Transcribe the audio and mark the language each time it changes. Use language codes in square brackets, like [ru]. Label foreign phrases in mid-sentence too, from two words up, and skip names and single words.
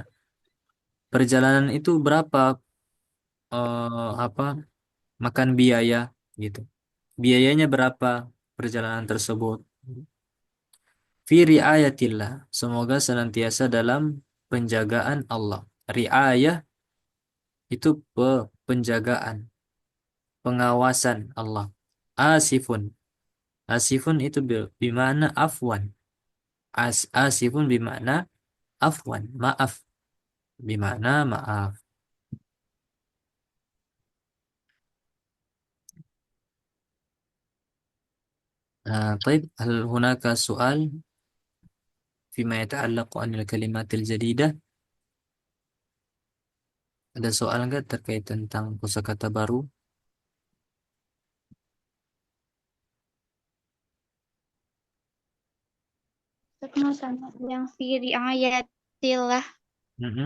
[id] Perjalanan itu berapa apa makan biaya gitu. Biayanya berapa perjalanan tersebut? [ar] في رعاية الله. [id] Semoga senantiasa dalam penjagaan Allah. Riayah itu penjagaan, pengawasan Allah. [ar] Asifun. [id] Asifun itu [ar] بمعنى عفوا. آسف بمعنى عفوا. Maaf. [id] Bimana maaf. [ar] طيب هل هناك سؤال فيما يتعلق عن الكلمات الجديدة؟ [id] Ada soal nggak terkait tentang kosakata baru? Ustaz, sama yang [ar] في آيات الله Mm-mm.